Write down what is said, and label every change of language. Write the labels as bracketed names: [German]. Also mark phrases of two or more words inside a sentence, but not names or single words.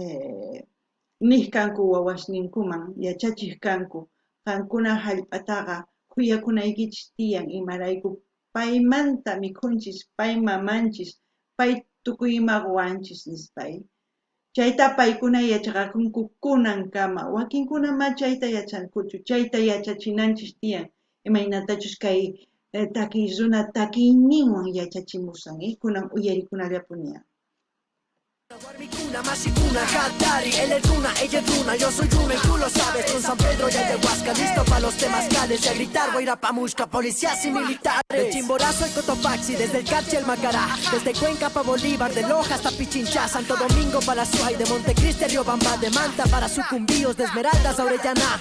[Quechua] nihkanku wawasninkuman yachachiq kanku qankuna hallp'ataqa kuyakunaykichis tiyan imarayku paymanta mikhunchis pay mamanchis pay tukuy imaq wanchis nispay chayta paykuna yachaqakunku kunankama wakinkuna ma chayta yachankuchu chayta yachachinanchis tiyan imaynatachus kay takiy runa takiyninwan yachachimusan kunan uyarikunallapuniyan. Warmikuna, Mashikuna, Hatari, [Spanish] él es runa, ella es runa, yo soy runa y tú lo sabes. Con San Pedro y Ayahuasca, listo pa' los temazcales. Y a gritar Guairapamushka, policías y militares. De Chimborazo al Cotopaxi, desde el Carchi al Macará. Desde Cuenca pa' Bolívar, de Loja hasta Pichinchá. Santo Domingo para Suay, de Montecristi a Riobamba. De Manta para Sucumbíos, de Esmeraldas a Orellana.